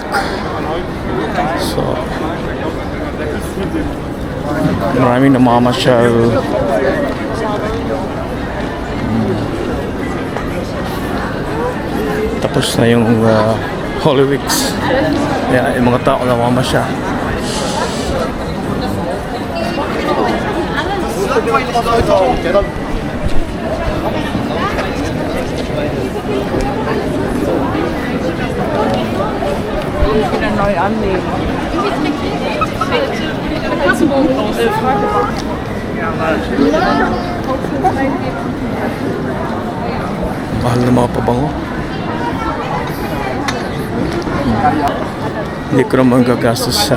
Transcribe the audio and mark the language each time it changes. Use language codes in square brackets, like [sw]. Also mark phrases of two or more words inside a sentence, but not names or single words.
[tl] So maraming namamasyal. Tapos na yung Holy Weeks. Kaya yung mga tao namamasyal. [de] wieder neu annehmen. [tl] Mahal na mga pabango. Hindi ko naman gagastos yan.